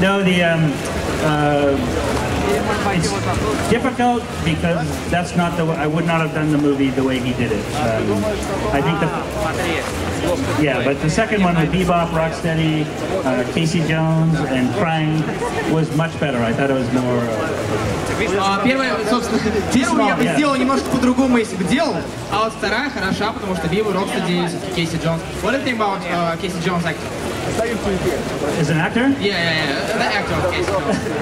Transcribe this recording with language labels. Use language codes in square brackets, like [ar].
[en] No, it's difficult because that's not the way, I would not have done the movie the way he did it. I think but the second one with Bebop, Rocksteady, Casey Jones, and Krang was much better. I thought it was more... [ru] Первую я бы сделал немножко по-другому, если бы делал, а вот вторая хороша, потому что Бибоп, Рокстеди, Кейси Джонс. [en] What do you think about Casey Jones actor? Is an actor? Yeah. The actor of Casey Jones.